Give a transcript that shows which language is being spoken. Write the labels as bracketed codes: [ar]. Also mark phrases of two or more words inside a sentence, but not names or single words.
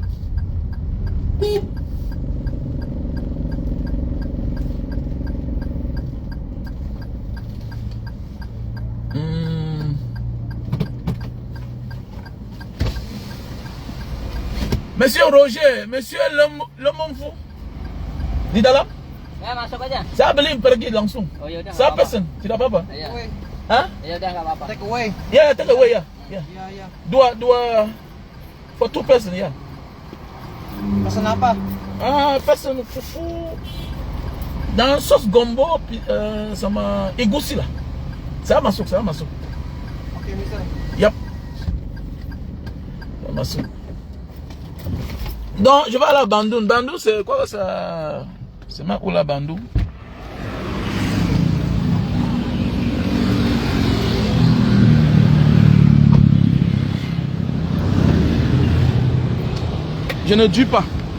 [fr] Monsieur Roger, monsieur le Monfou. [id] Di dalam? Ya, masuk aja. Saya beli pergi langsung. Oh ya udah. Saya pesen, tidak apa-apa. Iya. Hah? Ya udah enggak apa-apa. [en] Take away. [id] Ya, [en] take away [id] ya. Ya. Iya, iya. Dua [en] for 2 person [id] ya. Pesan apa? Pesen fufu [fr] dans sauce gombo [id] sama egusi lah. Saya masuk. Oke, mister. Yap. Saya masuk. [fr] Donc, je vais aller à Bandung. Bandung, c'est quoi ça? C'est ma où la Bandung? Je ne dis pas.